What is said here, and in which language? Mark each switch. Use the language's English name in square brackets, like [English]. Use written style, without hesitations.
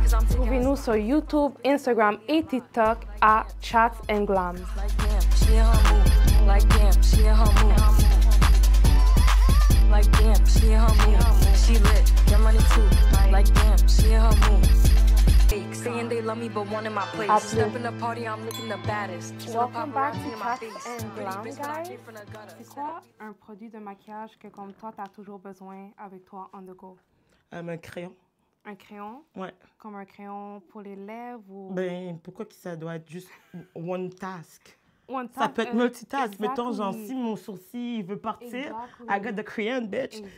[French] Trouvez-nous sur YouTube, Instagram et TikTok à Chats and Glam. [English] She in her mood, like damn, she in her mood. Like damn, she in her mood. She lit, get money too. Like damn, she in her mood. Saying they love me but wanting my place. Step in the party, I'm looking the baddest. Welcome back to Chats and Glam, guys. [French] C'est quoi un produit de maquillage que comme toi, t'as toujours besoin avec toi [English] on the go? [French] Un crayon. Un crayon? Ouais. Comme un crayon pour les lèvres ou... Ben, pourquoi que ça doit être juste [English] one task? [French] Ça peut être multitask. Mettons, genre, si mon sourcil veut partir, [English] I got the crayon, bitch.